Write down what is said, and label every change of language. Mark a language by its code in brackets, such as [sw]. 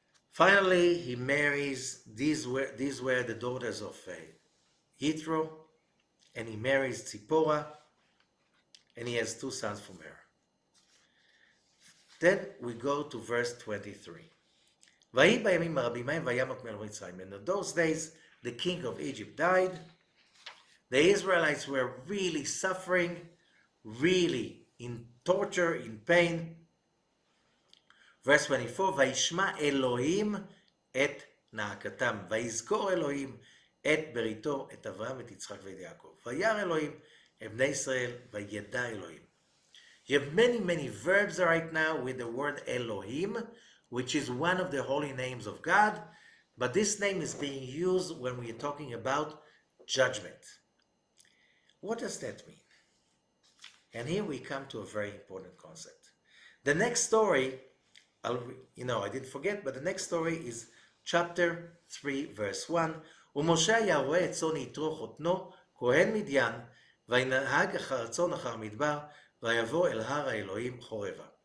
[en] Finally, he marries, these were the daughters of Yitro, and he marries Tzipporah, and he has 2 sons from her. Then we go to verse 23. [he] ויהי בימים הרבים ההם וימות מלך מצרים. [en] And in those days, the king of Egypt died. The Israelites were really suffering, really in torture, in pain. [he] Verse 24, וישמע אלוהים את נאקתם, ויזכור אלוהים את בריתו, את אברהם, את יצחק ואת יעקב. וירא אלוהים את בני ישראל, וידע אלוהים. [en] You have many verbs right now with the word Elohim, which is one of the holy names of God, but this name is being used when we are talking about judgment. What does that mean? And here we come to a very important concept. The next story, I didn't forget, but the next story is chapter 3, verse 1. [he] ומשה היה רואה את צאן יתרו חותנו, כהן מדיין, וינהג אחר הצאן אחר מדבר, ויבוא אל הר האלוהים חורבה.